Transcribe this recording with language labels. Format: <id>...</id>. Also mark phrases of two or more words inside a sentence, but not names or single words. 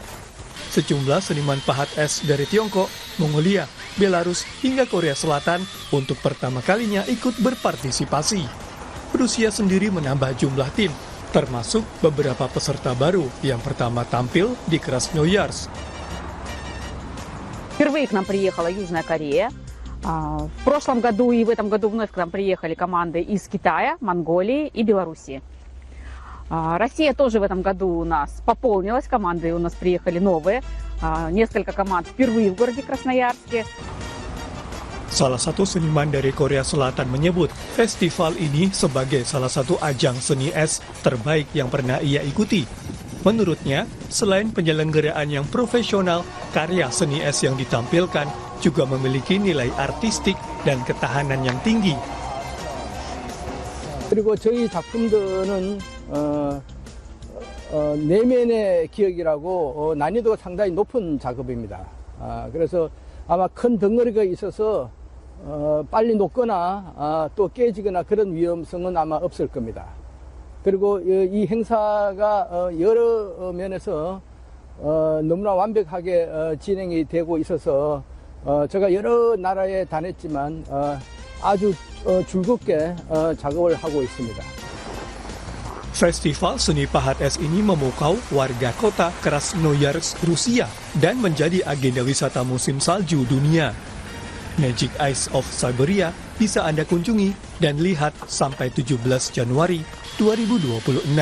<id>Sejumlah seniman pahat es dari Tiongkok, Mongolia, Belarus, hingga Korea Selatan untuk pertama kalinya ikut berpartisipasi. Rusia sendiri menambah jumlah tim, termasuk beberapa peserta baru yang pertama tampil di Krasnoyarsk.</id> <ru>Впервые к нам приехала Южная Корея. В прошлом году и в этом году вновь к нам приехали команды из Китая, Монголии и Белоруссии. Россия тоже в этом году у нас пополнилась, команды у нас приехали новые. Несколько команд впервые в городе Красноярске.</ru> <id>Salah satu seniman dari Korea Selatan menyebut festival ini sebagai salah satu ajang seni es terbaik yang pernah ia ikuti. Menurutnya, selain penyelenggaraan yang profesional, karya seni es yang ditampilkan juga memiliki nilai artistik dan ketahanan yang tinggi.</id> <ko>그리고 저희 작품들은 내면의 기억이라고 난이도가 상당히 높은 작업입니다. 그래서 아마 큰 덩어리가 있어서 빨리 녹거나 또 깨지거나 그런 위험성은 아마 없을 겁니다. 그리고 이 행사가 여러 면에서 너무나 완벽하게 진행이 되고 있어서 제가 여러 나라에 다녔지만 아주 즐겁게 작업을 하고 있습니다.</ko> <id>Festival seni pahat es ini memukau warga kota Krasnoyarsk, Rusia dan menjadi agenda wisata musim salju dunia. Magic Ice of Siberia bisa Anda kunjungi dan lihat sampai 17 Januari 2026.</id>